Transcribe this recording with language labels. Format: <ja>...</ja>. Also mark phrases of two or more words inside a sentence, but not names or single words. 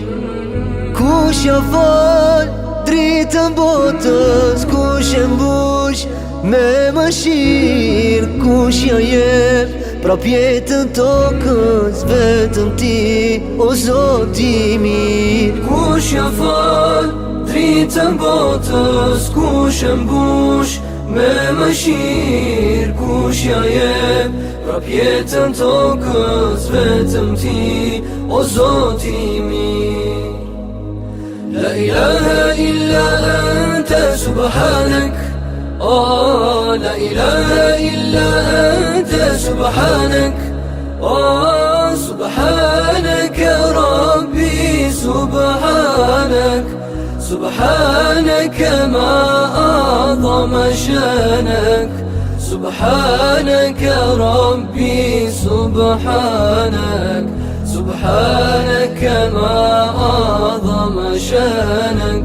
<sq>Kush ja fal dritën botës, kush e mbush me mëshirë, kush ja jep prap jetën tokës, vetëm ti, o Zoti i mirë. Kush ja fal dritën botës, kush e mbush me mëshirë, kush ja jep prap jetën tokës, vetëm ti, o Zoti i mirë.</sq> <ar>لا إله إلا أنت سبحانك، لا إله إلا أنت سبحانك, سبحانك ربي سبحانك, سبحانك ما أعظم شانك، سبحانك ربي سبحانك، سبحانك ما أعظم شانك.</ar>